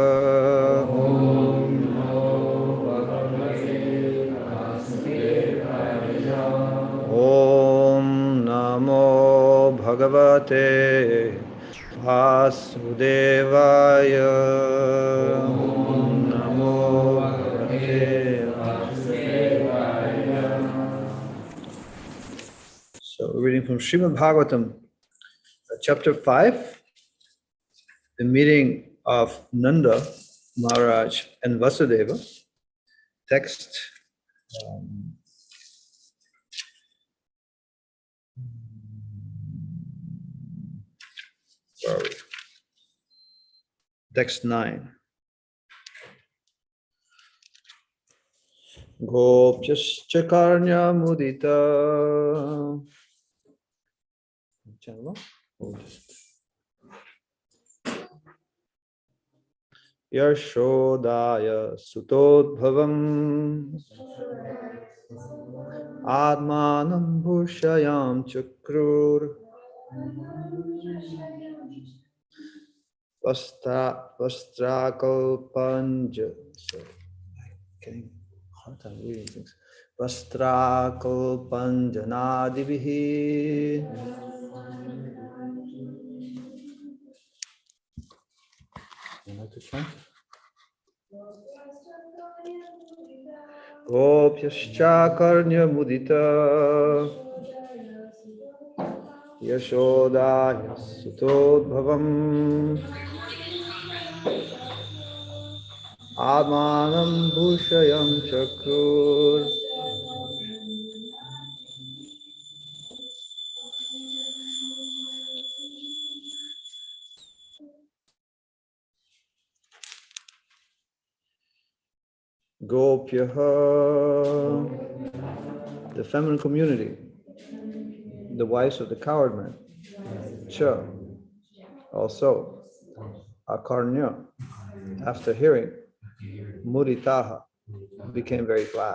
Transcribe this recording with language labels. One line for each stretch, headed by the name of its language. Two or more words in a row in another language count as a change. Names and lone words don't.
Sanskrit: Om Namo Bhagavate Vasudevaya. Om Namo Bhagavate Vasudevaya. Om Namo Bhagavate Vasudevaya.
English: So we're reading from Srimad Bhagavatam, chapter 5, the meeting of Nanda Maharaj and Vasudeva. Text text 9.
Sanskrit: Gopyascha karnya mudita. Yashodaya sutodbhavam Atmanam bhushayam chakrur Vastrakalpanja.
English: So, getting hard time reading things.
Sanskrit: Vastrakalpanjanadivihi.
English: You like to chant?
Sanskrit: Gopyascha karnya mudita Yashodaya sutodbhavam Amanam bhushayam chakrur. Gopyaha,
English: the feminine community, the wives of the coward men. Cha, also, Akarnya, after hearing, Muditaha, became very glad.